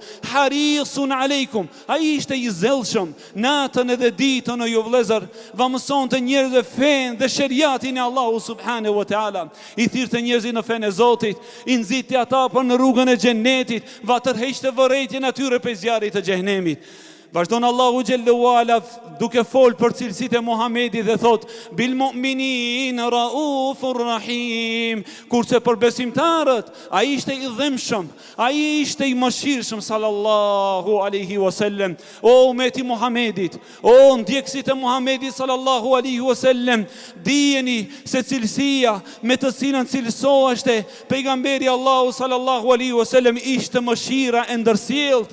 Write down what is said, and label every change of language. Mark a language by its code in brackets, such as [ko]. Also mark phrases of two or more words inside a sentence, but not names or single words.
[ar] حريص عليكم, [sq] ai ishte i zellshëm, natën edhe ditën o ju vëllezër, va mësonte njerëzve fen dhe sheriatin e Allahu [ar] سبحانه وتعالى. [sq] I thirrte njerëzit në fenë e Zotit, i nxiti ata për në rrugën e xhenetit, va tërheqte vërejtjen atyre pe zjarrit të xhenemit. Vazhdon Allahu [ar] جل وعلا [sq] duke fol për cilësitë e Muhamedit dhe thot [ar] بالمؤمنين رؤوف رحيم, [sq] kurse për besimtarët ai ishte i dhëmshëm, ai ishte i mëshirshëm [ar] صلى الله عليه وسلم. [sq] O ummeti Muhamedit, o ndjekësit e Muhamedit [ar] صلى الله عليه وسلم, [sq] dijeni se cilësia me të cilën cilësoheshte pejgamberi Allahu [ar] صلى الله عليه وسلم [sq] ishte mëshira e ndërsjellët.